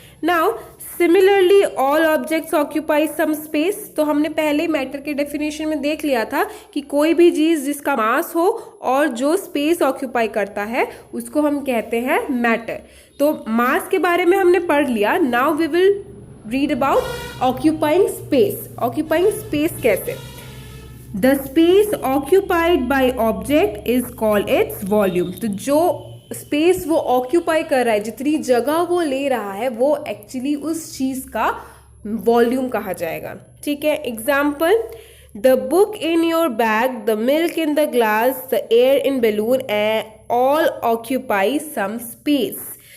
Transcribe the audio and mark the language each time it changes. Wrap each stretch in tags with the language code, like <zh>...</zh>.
<en>Now similarly all objects occupy some space.</en> <hi>तो हमने पहले मैटर के डेफिनेशन में देख लिया था कि कोई भी चीज़ जिसका मास हो और जो स्पेस ऑक्यूपाई करता है उसको हम कहते हैं मैटर. तो मास के बारे में हमने पढ़ लिया.</hi> <en>Now we will read about occupying space. Occupying space कैसे? The space occupied by object is called its volume.</en> <hi>तो जो स्पेस वो ऑक्यूपाई कर रहा है, जितनी जगह वो ले रहा है, वो एक्चुअली उस चीज का वॉल्यूम कहा जाएगा. ठीक है.</hi> <en>Example, the book in your bag, the milk in the glass, the air in balloon, all occupy some space.</en>